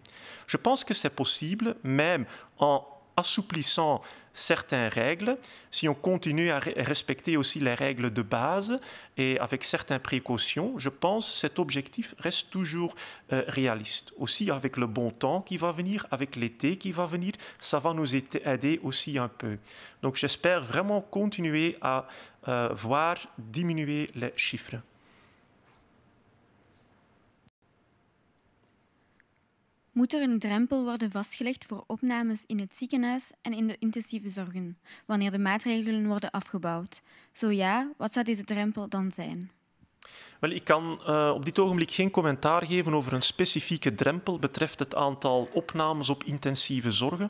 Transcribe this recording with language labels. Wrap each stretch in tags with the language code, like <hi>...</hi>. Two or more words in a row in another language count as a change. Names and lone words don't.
<fr>Je pense que c'est possible, même en assouplissant certaines règles, si on continue à respecter aussi les règles de base et avec certaines précautions, je pense que cet objectif reste toujours réaliste. Aussi avec le bon temps qui va venir, avec l'été qui va venir, ça va nous aider aussi un peu. Donc j'espère vraiment continuer à voir diminuer les chiffres.</fr> <nl>Moet er een drempel worden vastgelegd voor opnames in het ziekenhuis en in de intensieve zorgen, wanneer de maatregelen worden afgebouwd? Zo ja, wat zou deze drempel dan zijn? Wel, ik kan op dit ogenblik geen commentaar geven over een specifieke drempel betreft het aantal opnames op intensieve zorgen.</nl>